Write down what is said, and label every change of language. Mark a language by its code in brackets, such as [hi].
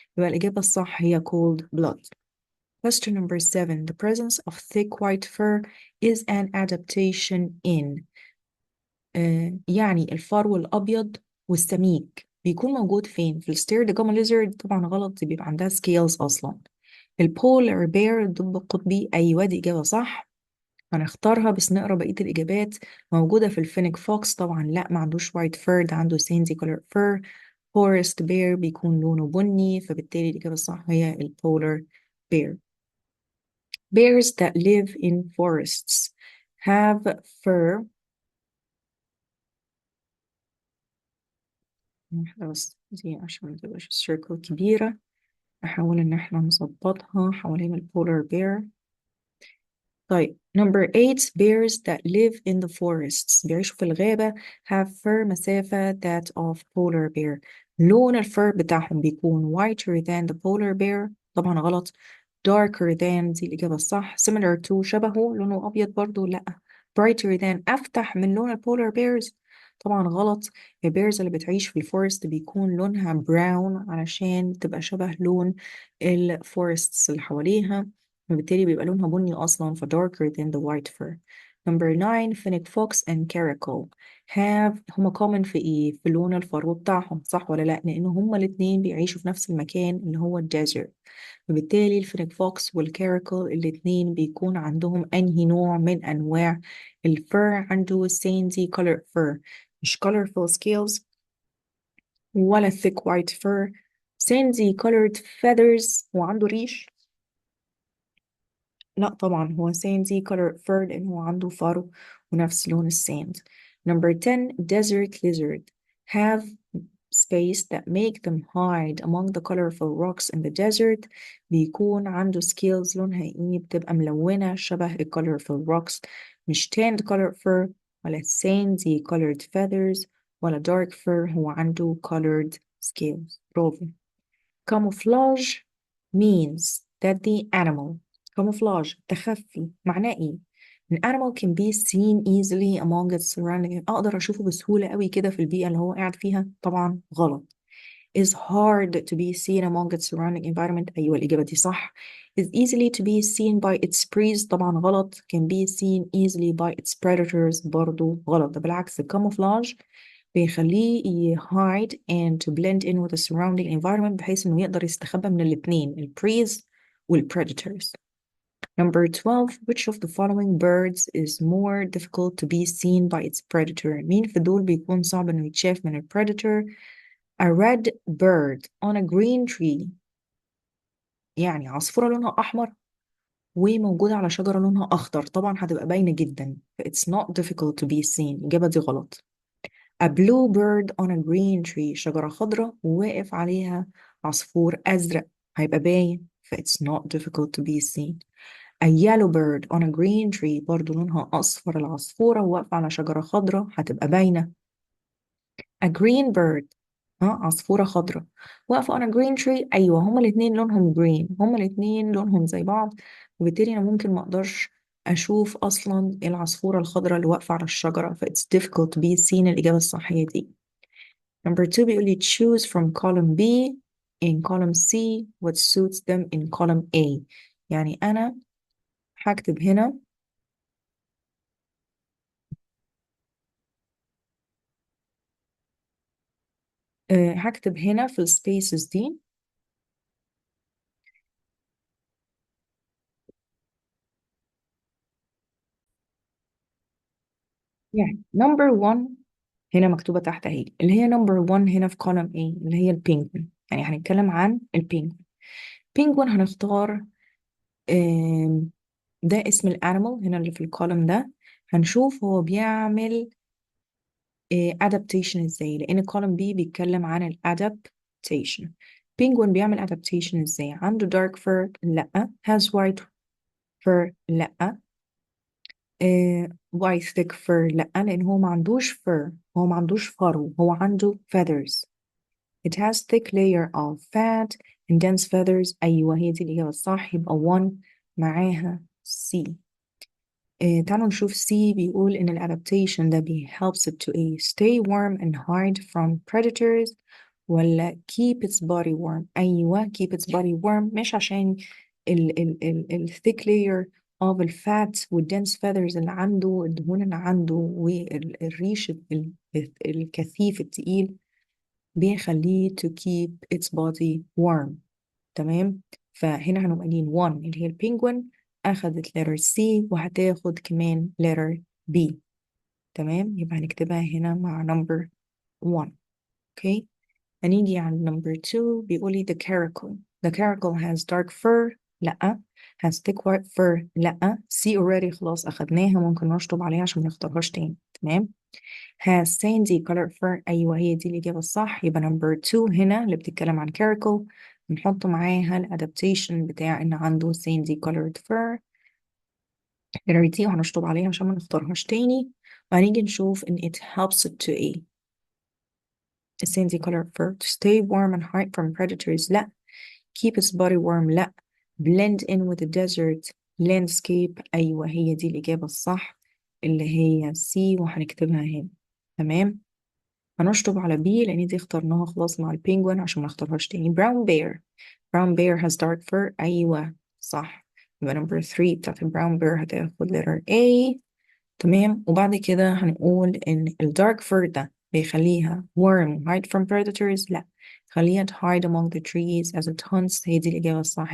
[ar] يبقى الإجابة الصح هي [en] cold blood. Question number 7. The presence of thick white fur is an adaptation in. [ar] يعني الفرو الأبيض والسميك بيكون موجود فين؟ في الستيرد جاما ليزرد؟ طبعا غلط، دي بيبقى عندها سكيلز أصلا. البولار بير الدب القطبي؟ أيوة دي إجابة صح، هنختارها بس نقرا بقية الإجابات. موجودة في الفينيك فوكس؟ طبعا لا، ما عندوش وايت فير، ده عنده ساندي كولر فير. فورست بير بيكون لونه بني، فبالتالي الإجابة الصح هي البولار بير. [en] Bears that live in forests have fur. [ar] احنا بس دي عشان ما تبقاش السيركل كبيرة، نحاول إن احنا نظبطها حوالين البولار بير. [en] طيب number 8 bears that live in the forests [ar] بيعيشوا في الغابة [en] have fur مسافة that of polar bear. [ar] لون الفر بتاعهم بيكون [en] whiter than the polar bear. [ar] طبعا غلط. [en] darker than [ar] دي الإجابة الصح. [en] similar to [ar] شبهه لونه أبيض برضو لأ. [en] brighter than [ar] أفتح من لون البولار bears. طبعا غلط. البيرز اللي بتعيش في الفورست بيكون لونها brown علشان تبقى شبه لون الفورستس اللي حواليها، وبالتالي بيبقى لونها بني أصلا ف [en] darker than the white fur. Number 9 fennec fox and caracal have [ar] هما common في إيه؟ في لون الفرو بتاعهم، صح ولا لأ؟ لأن هما الاتنين بيعيشوا في نفس المكان اللي هو الديزرت، وبالتالي الفينيك فوكس والكاريكل الاتنين بيكون عندهم أنهي نوع من أنواع الفر؟ عنده [en] sandy color fur، [ar] مش [en] colorful scales [ar] ولا [en] thick white fur. sandy colored feathers [ar] وعنده ريش. لا طبعا هو [en] sandy color fur [ar] لأنه هو عنده فرو ونفس لون الساند. [en] Number 10 desert lizard have space that make them hide among the colorful rocks in the desert. [ar] بيكون عنده scales لونها ايه؟ بتبقى ملونة شبه ال [en] colorful rocks، [ar] مش [en] tanned color fur [ar] ولا [en] sandy colored feathers [ar] ولا [en] dark fur، [ar] هو عنده [en] colored scales. [ar] برافو. [en] camouflage means that the animal camouflage [ar] تخفي معناه ايه؟ [en] an animal can be seen easily among its surroundings. [ar] اقدر اشوفه بسهولة قوي كده في البيئة اللي هو قاعد فيها. طبعا غلط. [en] is hard to be seen among its surrounding environment. [ar] ايوه الإجابة دي صح. [en] is easily to be seen by its prey. [ar] طبعا غلط. [en] can be seen easily by its predators. [ar] برضو غلط. ده بالعكس الكاموفلاج بيخليه [en] hide and to blend in with the surrounding environment [ar] بحيث انه يقدر يستخبى من الاتنين ال preys وال predators. [en] Number 12 which of the following birds is more difficult to be seen by its predator؟ [ar] مين في دول بيكون صعب انه يتشاف من ال [en] predator؟ A red bird on a green tree [ar] يعني عصفورة لونها أحمر وموجودة على شجرة لونها أخضر، طبعا هتبقى باينة جدا. [en] It's not difficult to be seen. [ar] الإجابة دي غلط. [en] A blue bird on a green tree [ar] شجرة خضراء وواقف عليها عصفور أزرق هيبقى باين. [en] It's not difficult to be seen. A yellow bird on a green tree [ar] برضو لونها أصفر العصفورة وواقفة على شجرة خضراء هتبقى باينة. [en] A green bird [ar] عصفورة خضراء واقفة [en] on a green tree. [ar] أيوة هما الاتنين لونهم green، هما الاتنين لونهم زي بعض، وبالتالي أنا ممكن ما أقدرش أشوف أصلا العصفورة الخضراء اللي واقفة على الشجرة. [en] ف it's difficult to be seen. [ar] الإجابة الصحيحة دي. [en] Number 2 [ar] بيقول لي [en] choose from column B in column C what suits them in column A. [ar] يعني أنا هكتب هنا هكتب هنا في السبيسز دي يعني number 1 هنا مكتوبة تحت اهي اللي هي number 1 هنا في column A اللي هي البينجوين. يعني هنتكلم عن البينجوين. بينجوين هنختار ده اسم الانيمال هنا اللي في الكولوم ده. هنشوف هو بيعمل adaptation ازاي، لان column B بيتكلم عن adaptation. بينجوين بيعمل adaptation ازاي؟ عنده [en] dark fur؟ [ar] لا. [en] has white fur؟ لا. white thick fur؟ [ar] لا، لان هو ما عندوش fur، هو ما عندوش فرو، هو عنده feathers. [en] It has thick layer of fat and dense feathers. [ar] أيوة هي دي الإجابة الصح، يبقى 1 معاها C. تعالوا نشوف [en] C بيقول إن ال adaptation ده helps it to stay warm and hide from predators ولا keep its body warm. [ar] أيوة [en] keep its body warm، [ar] مش عشان ال thick layer of الفات والdense feathers اللي عنده، الدهون اللي عنده والريش الكثيف التقيل بيخليه [en] to keep its body warm. [ar] تمام. فهنا هنبقى قايلين 1 اللي هي البينجوين أخدت letter C وهتاخد كمان letter B. تمام، يبقى هنكتبها هنا مع number 1. هنيجي على [en] number 2 بيقولي the caracal. The caracal has dark fur. [ar] لأ. [en] has thick white fur لأ. [ar] C already خلاص أخدناها، ممكن نشطب عليها عشان منختارهاش تاني. تمام. [en] has sandy color fur [ar] أيوة هي دي الإجابة الصح. يبقى number 2 هنا اللي بتتكلم عن caracal بنحط معاها الادابتيشن بتاع إن عنده [en] sandy colored fur. [ar] letter D وهنشطب عليها عشان ما نختارهاش تاني. وهنيجي نشوف إن [en] it helps it to A. a sandy colored fur to stay warm and hide from predators لأ. keep its body warm لأ. blend in with the desert landscape [ar] أيوة هي دي الإجابة الصح اللي هي C وهنكتبها هنا. تمام. هنشطب على B لأن دي اخترناها خلاص مع البينجوين عشان ما نختارهاش تاني. brown bear. [en] brown bear has dark fur [ar] أيوة صح. [en] يبقى number 3 بتاعت brown bear هتاخد letter A. [ar] تمام. وبعد كده هنقول إن الدارك fur ده بيخليها [en] warm hide from predators [ar] لا، خليها [en] hide among the trees as it hunts [ar] هي دي الإجابة الصح.